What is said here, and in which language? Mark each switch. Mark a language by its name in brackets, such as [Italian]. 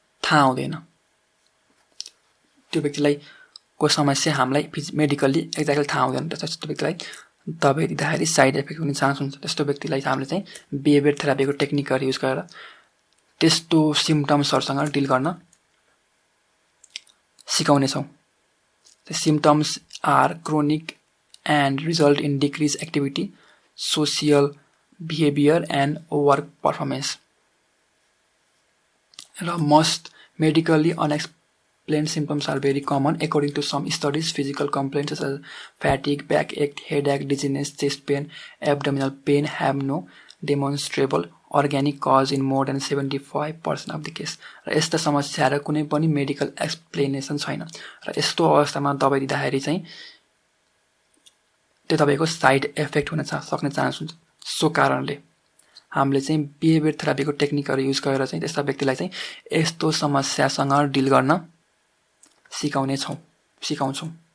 [Nepali] थाहा हुँदैन। त्यो व्यक्तिलाई को समस्या हामीलाई मेडिकल्ली एक्ज्याक्टली थाहा हुँदैन। त्यस्तो व्यक्तिलाई दबाई दिँदाखेरि साइड इफेक्ट हुने चान्स हुन्छ। त्यस्तो व्यक्तिलाई हामीले चाहिँ बिहेभियर थेरापीको टेक्निकहरू युज गरेर त्यस्तो सिम्पटम्सहरूसँग डिल गर्न सिकाउनेछौँ। [English] The symptoms are chronic and result in decreased activity, social behavior and work performance. Most medically unexplained symptoms are very common. According to some studies, physical complaints such as fatigue, backache, headache, dizziness, chest pain, abdominal pain have no demonstrable organic cause in more than 75% of the case. [Nepali] र यस्ता समस्याहरू कुनै पनि medical explanation छैन र यस्तो अवस्थामा दबाई दिँदाखेरि चाहिँ त्यो दबाईको साइड इफेक्ट हुन सक्ने चान्स हुन्छ। सो कारणले हामीले चाहिँ बिहेभियर थेरापीको टेक्निकहरू युज गरेर चाहिँ त्यस्ता व्यक्तिलाई चाहिँ यस्तो समस्यासँग डिल गर्न सिकाउँछौँ।